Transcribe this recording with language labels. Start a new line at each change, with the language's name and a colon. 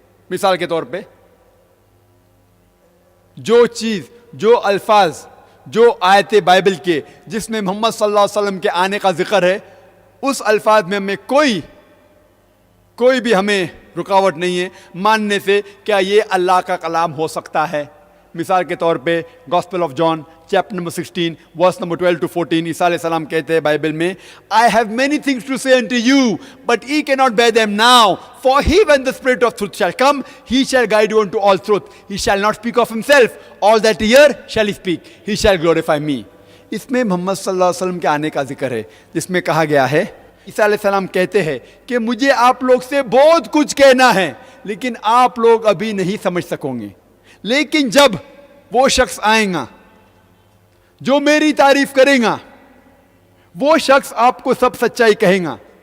Hindi: मिसाल के तौर पे जो चीज़, जो अल्फाज, जो आयतें बाइबल के जिसमें मोहम्मद सल्लल्लाहु अलैहि वसल्लम के आने का जिक्र है, उस अल्फाज में हमें कोई भी हमें रुकावट नहीं है मानने से क्या ये अल्लाह का कलाम हो सकता है. मिसाल के तौर पे gospel of John chapter number 16 verse number 12 to 14 ईसा अलैहिस्सलाम कहते हैं बाइबल में,
English: I have many things to say unto you but ye cannot bear them now, for he when the spirit of truth shall come he shall guide you unto all truth, he shall not speak of himself, all that he hear shall he speak, he shall glorify me.
Hindi: इसमें मोहम्मद सल्लल्लाहु अलैहि वसल्लम के आने का जिक्र है, जिसमें कहा गया है, ईसा अलैहिस्सलाम कहते हैं कि मुझे आप लोग से बहुत कुछ कहना है लेकिन आप लोग अभी नहीं समझ सकोगे, लेकिन जब वो शख्स आएगा जो मेरी तारीफ करेगा, वो शख्स आपको सब सच्चाई कहेगा.